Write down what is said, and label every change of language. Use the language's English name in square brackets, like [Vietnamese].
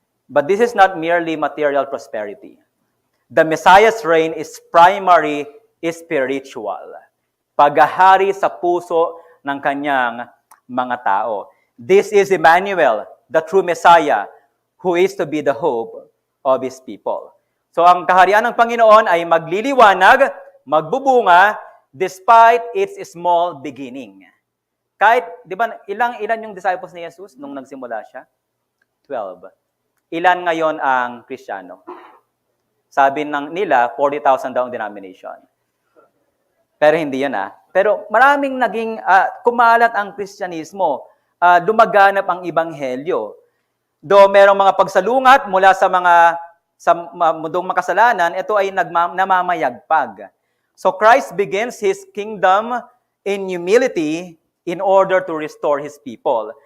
[English] But this is not merely material prosperity. The Messiah's reign is primary spiritual. [Filipino] Paghahari sa puso ng kanyang mga tao. [English] This is Emmanuel, the true Messiah, who is to be the hope of His people. [Filipino] So ang kaharian ng Panginoon ay magliliwanag, magbubunga, [English] despite its small beginning. [Filipino] Kahit, di ba, ilan yung disciples ni Jesus nung nagsimula siya? 12. Ilan ngayon ang Kristiyano? Sabi nila, 40,000 daw ang denomination. Pero hindi yan Pero maraming naging, kumalat ang Kristyanismo, lumaganap ang Ebanghelyo. Though merong mga pagsalungat mula sa mundong makasalanan, ito ay namamayagpag. [English] So Christ begins His kingdom in humility in order to restore His people.